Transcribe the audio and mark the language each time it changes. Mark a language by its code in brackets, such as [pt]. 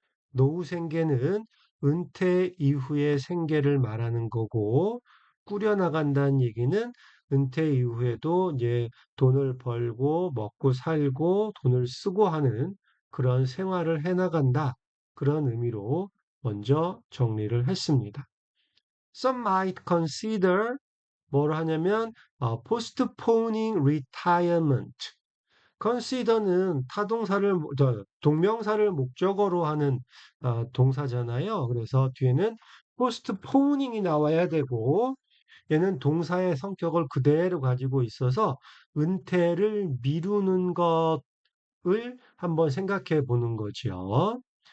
[ko] 노후 생계는 은퇴 이후의 생계를 말하는 거고, 꾸려나간다는 얘기는 은퇴 이후에도 이제 돈을 벌고, 먹고 살고, 돈을 쓰고 하는 그런 생활을 해나간다. 그런 의미로 먼저 정리를 했습니다. [en] Some might consider [ko] 뭘 하냐면, [en] postponing retirement. [ko] consider는 동명사를 목적어로 하는 동사잖아요. 그래서 뒤에는 postponing이 나와야 되고 얘는 동사의 성격을 그대로 가지고 있어서 은퇴를 미루는 것을 한번 생각해 보는 거죠.